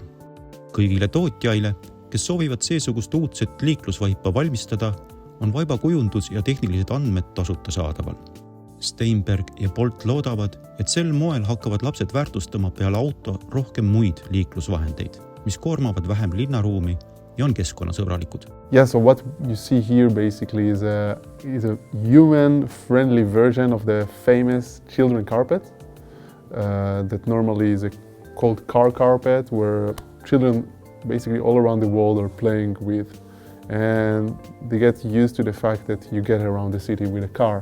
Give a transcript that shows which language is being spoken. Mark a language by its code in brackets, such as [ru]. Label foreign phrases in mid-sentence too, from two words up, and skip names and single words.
[et] Kõigile tootjaile, kes soovivad seesugust uudset liiklusvaipa valmistada, on vaiba kujundus ja tehnilised andmed tasuta saadaval. Steinberg ja Bolt loodavad, et sel moel hakkavad lapsed väärtustama peale auto rohkem muid liiklusvahendeid, mis koormavad vähem linnaruumi ja on keskkonnasõbralikud. [en] Yeah, so what you see here basically is a human-friendly version of the famous children carpet that normally is called car carpet, where children basically all around the world are playing with, and they get used to the fact that you get around the city with a car.